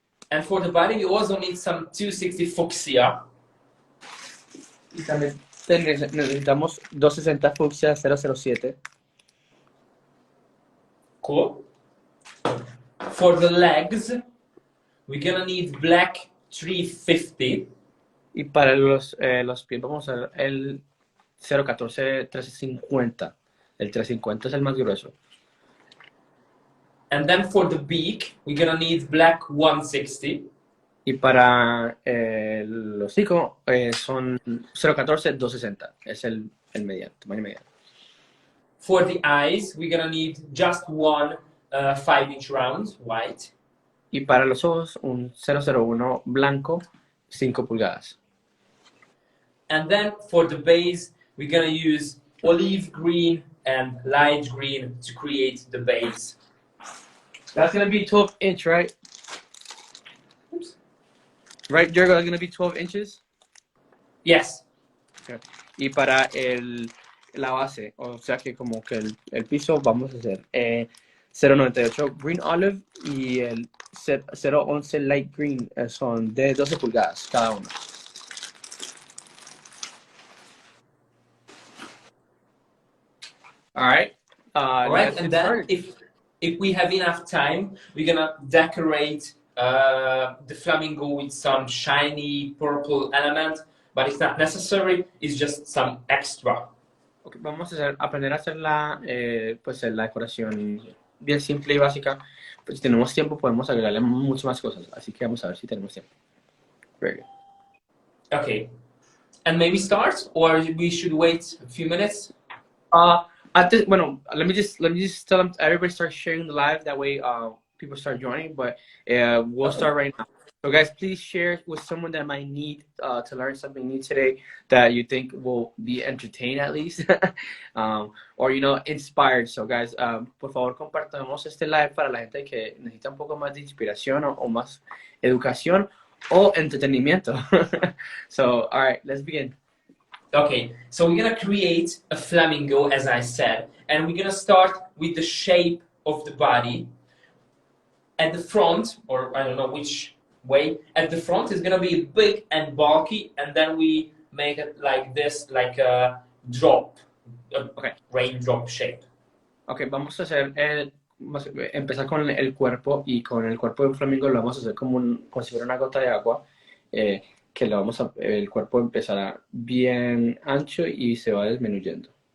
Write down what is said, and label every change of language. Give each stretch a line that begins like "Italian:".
English: And for the body, you also need some 260 fuchsia.
Spanish: Y también necesitamos 260 fucsia 007.
English: Cool. For the legs, we're gonna need black 350.
Spanish: Y para los pies vamos a ver el 014 350. El 350 es el más grueso.
English: And then for the beak, we're gonna need black 160.
Spanish: Y para el hocico son 014 260. Es el mediano, tamaño mediano.
English: For the eyes, we're gonna need just one 5-inch round, white.
Spanish: Y para los ojos, un 001 blanco, 5 pulgadas.
English: And then for the base, we're gonna use olive green and light green to create the base. That's gonna be 12-inch, right? Oops. Right, Diego, that's gonna be 12 inches? Yes. Okay.
Spanish: Y para la base, o sea que como que el piso vamos a hacer 098 green olive y el 011 light green son de 12 pulgadas cada uno.
English: All right. All right, and then if we have enough time, we're gonna decorate the flamingo with some shiny purple element, but it's not necessary. It's just some extra.
Spanish: Okay, vamos a aprender a hacer la decoración bien simple y básica. Pues si tenemos tiempo podemos agregarle muchas más cosas. Así que vamos a ver si tenemos tiempo.
English: Very good. Okay, and maybe start, or we should wait a few minutes. Bueno, let me just tell them everybody start sharing the live. That way, people start joining. But we'll start right now. So, guys, please share with someone that might need to learn something new today that you think will be entertained at least, or inspired. So, guys,
Spanish: por favor, compartamos este live para la gente que necesita un poco más de inspiración o más educación o entretenimiento.
English: So, all right, let's begin. Okay, so we're gonna create a flamingo, as I said, and we're gonna start with the shape of the body. At the front, or I don't know which way, at the front is gonna be big and bulky, and then we make it like this, like a drop, raindrop shape.
Spanish: Okay, vamos a empezar con el cuerpo, y con el cuerpo de un flamingo lo vamos a hacer como si fuera una gota de agua. Que el cuerpo empezará bien ancho y se va disminuyendo.